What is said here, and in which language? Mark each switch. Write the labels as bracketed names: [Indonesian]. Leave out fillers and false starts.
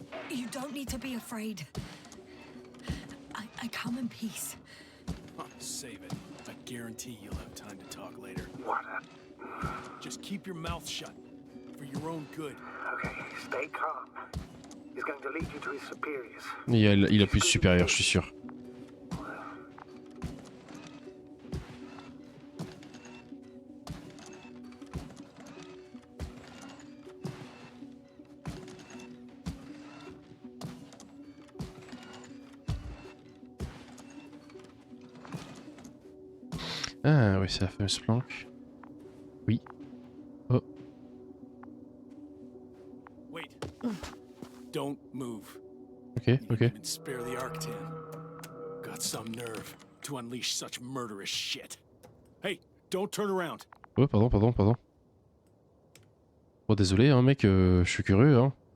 [English] You don't need to be afraid. I come in peace. Save it. I guarantee you'll have time to talk later. What Just keep your mouth shut. For your own good. Okay, stay calm. He's going to lead you to his superiors. [French] Il a plus de supérieur, je suis sûr. Ah oui, c'est la fameuse planque. Oui. Oh. [English] Wait. Don't move. [French] Ok, [English] You [French] ok. [English] didn't even spare the Arctan. Got some nerve to unleash such murderous shit. Hey, don't turn around. [French] Oh, pardon. Bon, désolé, hein, mec, je suis curieux, hein.